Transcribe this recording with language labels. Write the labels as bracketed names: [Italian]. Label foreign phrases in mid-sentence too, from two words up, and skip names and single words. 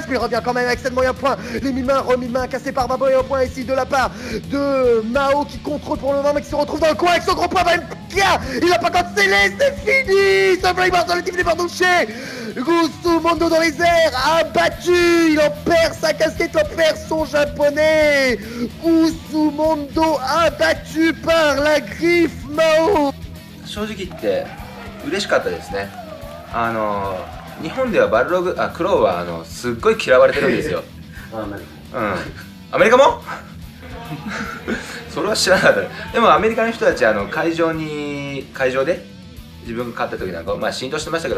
[French] Mais il revient quand même avec 7 moyens points. Les mi-mains, remi-mains cassés par Mabo et un point ici de la part de Mao qui contrôle pour le moment mais qui se retrouve dans le coin avec son gros point. Il n'a pas cancellé, c'est fini. Ce Flying Barcelone qui finit par toucher. Kusumondo dans les airs, abattu. Il en perd sa casquette, il en perd son japonais. Kusumondo abattu par la griffe Mao. [Japanese] 正直言って嬉しかったですね。日本ではクロウはすっごい嫌われてるんですよ。アメリカもそれは知らなかった。でもアメリカの人たち会場で自分が勝った時なんか浸透してましたけ